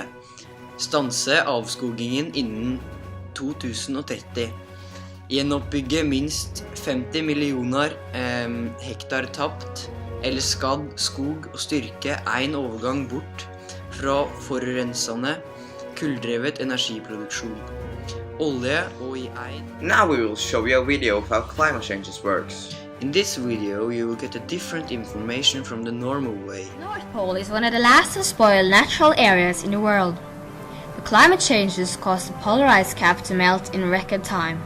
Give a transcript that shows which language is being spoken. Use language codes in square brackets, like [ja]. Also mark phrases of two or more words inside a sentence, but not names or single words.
[no] Stanse avskogingen innen 2030. Gjenoppbygge minst 50 millioner hektar tapt eller skadd skog og styrke en overgang bort fra forurensende, kulldrevet energiproduksjon. Olje og [en] Now we will show you a video of how climate change works. In this video, you will get a different information from the normal way. The North Pole is one of the last unspoiled natural areas in the world. The climate changes cause the polar ice cap to melt in record time.